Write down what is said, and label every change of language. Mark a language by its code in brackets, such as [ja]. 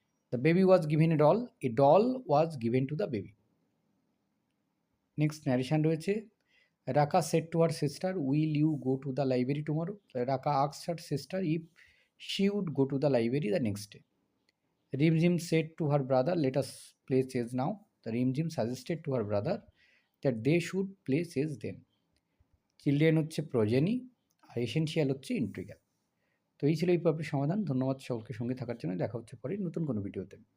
[en] The baby was given a doll was given to the baby. [bn] Next narration রয়েছে। [en] Raka said to her sister, "Will you go to the library tomorrow?" Raka asked her sister if she would go to the library the next day. Rimjim said to her brother, "Let us play chess now." The Rimjim suggested to her brother that they should play chess then. [bn] Children হচ্ছে প্রজেনি আর essential হচ্ছে integral. তো এই ছিল এই পর্বের সমাধান। ধন্যবাদ সকলকে সঙ্গে থাকার জন্য। দেখা হচ্ছে পরে নতুন কোনো ভিডিওতে।